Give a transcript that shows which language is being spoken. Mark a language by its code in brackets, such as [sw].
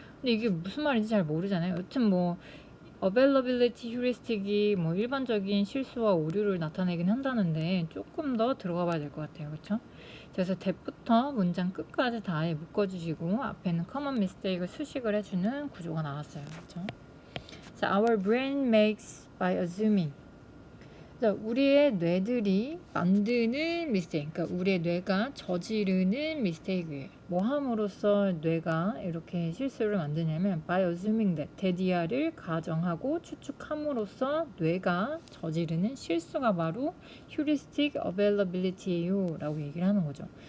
[ko] 근데 이게 무슨 말인지 잘 모르잖아요. 여튼 뭐 availability heuristic이 뭐 일반적인 실수와 오류를 나타내긴 한다는데 조금 더 들어가 봐야 될 것 같아요. 그렇죠? 그래서 대부터 문장 끝까지 다 아예 묶어주시고 앞에는 common mistake을 수식을 해주는 구조가 나왔어요. 그렇죠? [en] Our brain makes by assuming. [ko] 우리의 뇌들이 만드는 mistake, 그러니까 우리의 뇌가 저지르는 mistake예요. 뭐 함으로써 뇌가 이렇게 실수를 만드냐면 [en] by assuming that, [ko] 대디아를 가정하고 추측함으로써 뇌가 저지르는 실수가 바로 heuristic availability예요 라고 얘기를 하는 거죠.